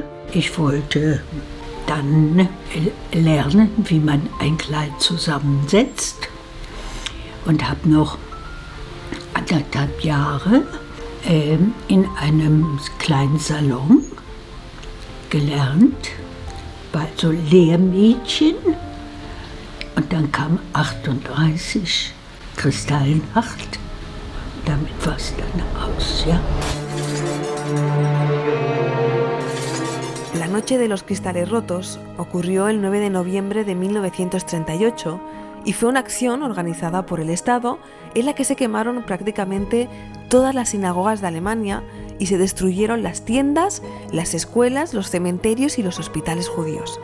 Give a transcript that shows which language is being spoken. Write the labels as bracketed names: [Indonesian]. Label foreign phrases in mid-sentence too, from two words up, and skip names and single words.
[German] Ich wollte dann lernen, wie man ein Kleid zusammensetzt und habe noch 1,5 Jahre in einem kleinen Salon gelernt, war so Lehrmädchen. Und dann kam 38, Kristallnacht. Damit war es dann aus, ja. [Spanish] La noche de los cristales rotos ocurrió el 9 de noviembre de 1938 y fue una acción organizada por el Estado en la que se quemaron prácticamente todas las sinagogas de Alemania y se destruyeron las tiendas, las escuelas, los cementerios y los hospitales judíos.